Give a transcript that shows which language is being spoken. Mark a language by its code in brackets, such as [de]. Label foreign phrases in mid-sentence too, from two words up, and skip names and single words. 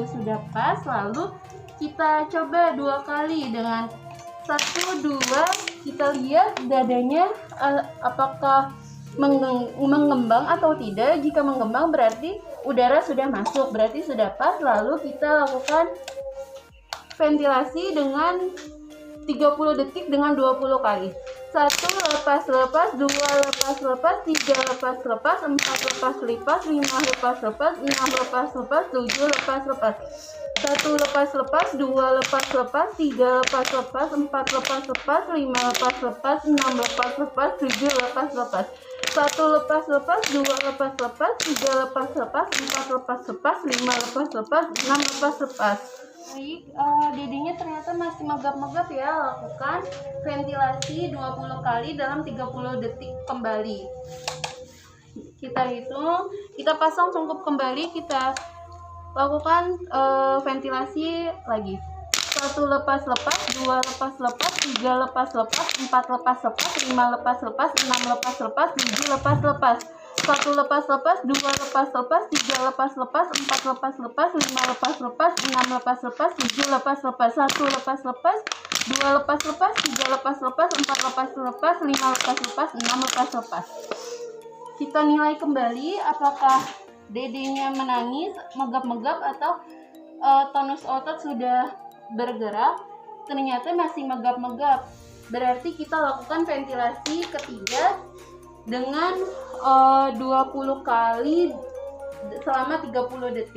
[id] Sudah pas, lalu kita coba 2 kali dengan 1, 2, kita lihat dadanya apakah mengembang atau tidak. Jika mengembang berarti udara sudah masuk, berarti sudah pas. Lalu kita lakukan ventilasi dengan 30 detik dengan 20 kali. 1 lepas-lepas, 2 lepas-lepas, 3 lepas-lepas, 4 lepas-lepas, 5 lepas-lepas, 6 lepas-lepas, 7 lepas-lepas. 1 lepas-lepas, 2 lepas-lepas, 3 lepas-lepas, 4 lepas-lepas, 5 lepas-lepas, 6 lepas-lepas, 7 lepas-lepas. 1 lepas-lepas, 2 lepas-lepas, 3 lepas-lepas, 4 lepas-lepas, 5 lepas-lepas, 6 lepas-lepas. Baik, dedenya ternyata masih megap-megap ya. Lakukan ventilasi 20 kali dalam 30 detik kembali. Kita hitung, kita pasang sungkup kembali, kita lakukan ventilasi lagi. 1 lepas-lepas, 2 lepas-lepas, 3 lepas-lepas, 4 lepas-lepas, 5 lepas-lepas, 6 lepas-lepas, 7 lepas-lepas. 1 lepas-lepas, 2 lepas-lepas, 3 lepas-lepas, 4 lepas-lepas, 5 lepas-lepas, 6 lepas-lepas, 7 lepas-lepas. 1 lepas-lepas, 2 lepas-lepas, 3 lepas-lepas, 4 lepas-lepas, 5 lepas-lepas, 6 lepas-lepas. Kita nilai kembali apakah dedenya menangis, megap-megap atau tonus otot sudah bergerak, ternyata masih megap-megap, berarti kita lakukan ventilasi ketiga dengan 20 kali selama 30 detik.